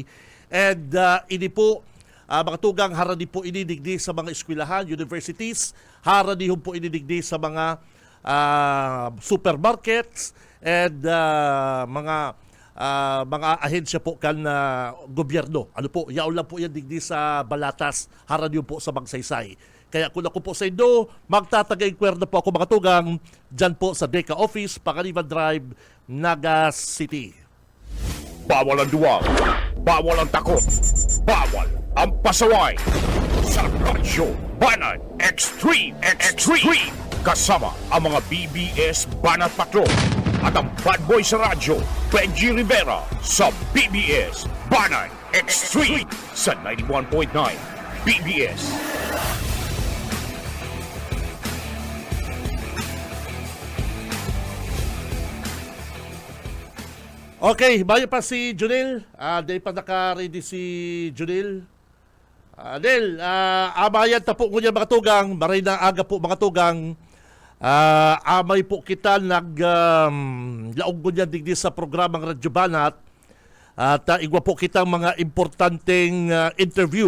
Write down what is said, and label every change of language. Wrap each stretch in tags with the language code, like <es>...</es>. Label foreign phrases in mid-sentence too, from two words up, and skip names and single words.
<bik>And ini po, mga tugang, harani po inidigdi sa mga eskwelahan, universities, harani po inidigdi sa mga supermarkets and mga ahensya po kan gobyerno. Ano po, yaon lang po yan digdi sa Balatas, harani po sa Magsaysay. Kaya kung ako po sa Indo, magtatagay kwerda po ako, mga tugang, dyan po sa Deca Office, Pangaliban Drive, Naga City.</bik> <tl>Bawal ang duwag, bawal ang takot, bawal ang pasaway. Sa Radyo Banat Extreme. Kasama ang mga BBS Banat Patrol at ang bad boy sa radyo, Benji Rivera sa BBS Banat Extreme sa 91.9 BBS.</tl> <bik>Okay, bayo pa si Junil. Di pa naka-ready si Junil. Del, abayan ta po kunya mga tugang. Maray na aga po mga tugang. Amay po kita laog kunya digdi sa programang Radyo Banat. At igwa po kita mga importanteng interview.</bik>